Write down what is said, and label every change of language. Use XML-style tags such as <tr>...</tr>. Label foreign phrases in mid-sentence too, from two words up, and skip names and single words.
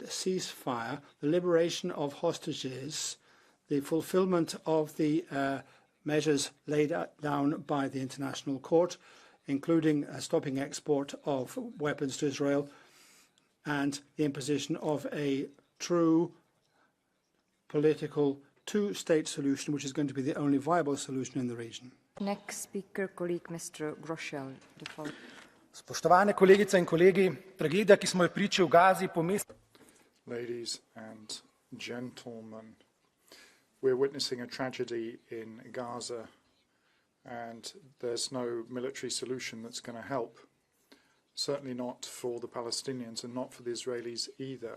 <en>ceasefire, the liberation of hostages, the fulfillment of the measures laid down by the International Court, including stopping export of weapons to Israel, and the imposition of a true political two-state solution, which is going to be the only viable solution in the region. Next speaker, colleague Mr. Groschel.</en> <sl>Spoštovane kolegice in kolegi, tragedija, ki smo jo priča v Gazi,</sl> <en>Ladies and gentlemen, we're witnessing a tragedy in Gaza, and there's no military solution that's going to help. Certainly not for the Palestinians and not for the Israelis either.</en>